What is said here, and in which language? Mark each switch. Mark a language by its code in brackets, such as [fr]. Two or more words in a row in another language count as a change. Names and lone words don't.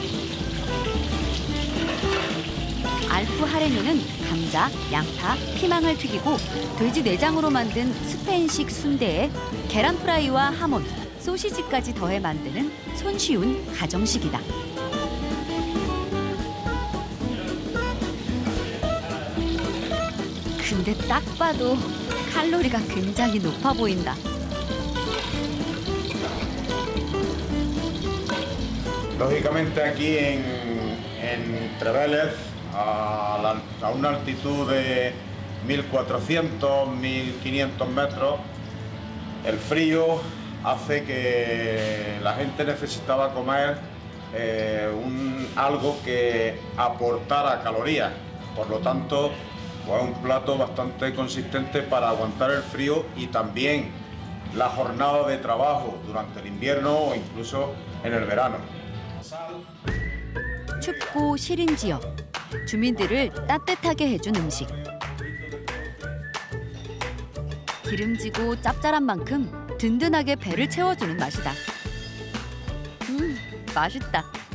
[ko] 알프 하레뇨는 감자, 양파, 피망을 튀기고 돼지 내장으로 만든 스페인식 순대에 계란 프라이와 하몬, 소시지까지 더해 만드는 손쉬운 가정식이다. 근데 딱 봐도 칼로리가 굉장히 높아 보인다. [es] Lógicamente aquí en Trevélez, a una altitud de 1.400, 1.500 metros, el frío hace que la gente necesitaba comer algo que aportara calorías. Por lo tanto, pues un plato bastante consistente para aguantar el frío y también la jornada de trabajo durante el invierno o incluso en el verano. [ko] 춥고 시린 지역, 주민들을 따뜻하게 해준 음식. 기름지고 짭짤한 만큼 든든하게 배를 채워주는 맛이다. 맛있다.